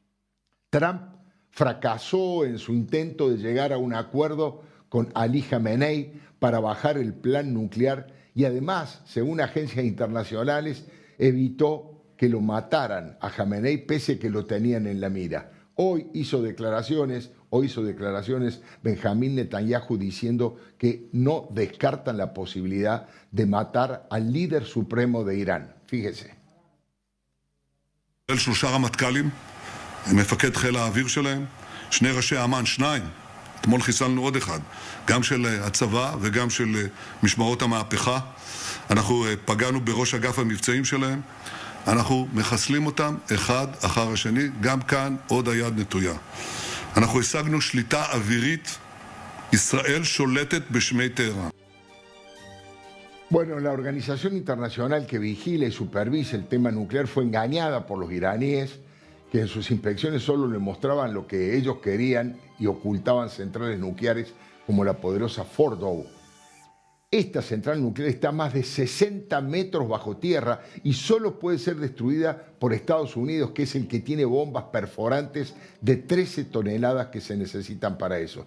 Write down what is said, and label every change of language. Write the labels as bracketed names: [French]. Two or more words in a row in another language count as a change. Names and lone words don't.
[Spanish] Trump fracasó en su intento de llegar a un acuerdo con Ali Khamenei para bajar el plan nuclear y además, según agencias internacionales, evitó que lo mataran a Khamenei pese a que lo tenían en la mira. Hoy hizo declaraciones Benjamín Netanyahu diciendo que no descartan la posibilidad de matar al líder supremo de Irán. Fíjese. [Hebrew] שלושה רמטכ"לים, מפקד חיל האוויר שלהם, שני ראשי אמ"ן, שניים. אתמול חיסלנו עוד אחד, גם של הצבא וגם של משמרות המהפכה. אנחנו פגענו בראש אגף המבצעים שלהם. אנחנו מחסלים אותם אחד אחר השני, גם כאן עוד היד נטויה. אנחנו השגנו שליטה אווירית, ישראל שולטת בשמי טהרן. [Spanish] Bueno, la organización internacional que vigila y supervisa el tema nuclear fue engañada por los iraníes, que en sus inspecciones solo le mostraban lo que ellos querían y ocultaban centrales nucleares como la poderosa Fordow. Esta central nuclear está a más de 60 metros bajo tierra y solo puede ser destruida por Estados Unidos, que es el que tiene bombas perforantes de 13 toneladas que se necesitan para eso.